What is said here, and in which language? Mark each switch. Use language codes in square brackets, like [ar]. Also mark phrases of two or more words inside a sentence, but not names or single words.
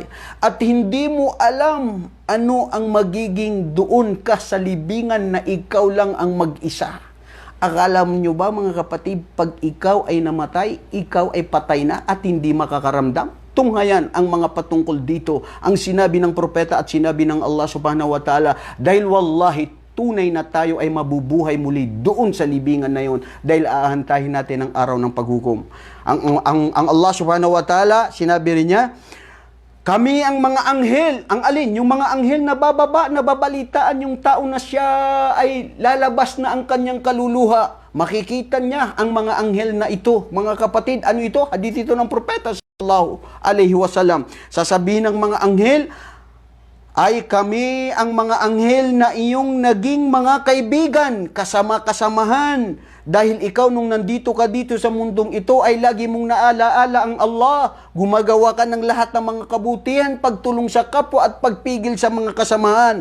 [tl] At hindi mo alam ano ang magiging doon ka sa libingan na ikaw lang ang mag-isa. Akala nyo ba, mga kapatid, pag ikaw ay namatay, ikaw ay patay na at hindi makakaramdam? Tunghayan ang mga patungkol dito, ang sinabi ng propeta at sinabi ng Allah [ar] سبحانه وتعالى, [tl] dahil wallahi, tunay na tayo ay mabubuhay muli doon sa libingan na yun dahil aahantahin natin ang araw ng paghukom. Ang Allah [ar] سبحانه وتعالى, [tl] sinabi rin niya, kami ang mga anghel, ang alin? Yung mga anghel na bababa, na babalitaan yung tao na siya ay lalabas na ang kanyang kaluluha. Makikita niya ang mga anghel na ito. Mga kapatid, ano ito? Hadith ito ng propeta [ar] صلى الله عليه وسلم. [tl] Sasabihin ng mga anghel, ay kami ang mga anghel na iyong naging mga kaibigan, kasama-kasamahan. Dahil ikaw nung nandito ka dito sa mundong ito ay lagi mong naalaala ang Allah. Gumagawa ka ng lahat ng mga kabutihan, pagtulong sa kapwa at pagpigil sa mga kasamahan.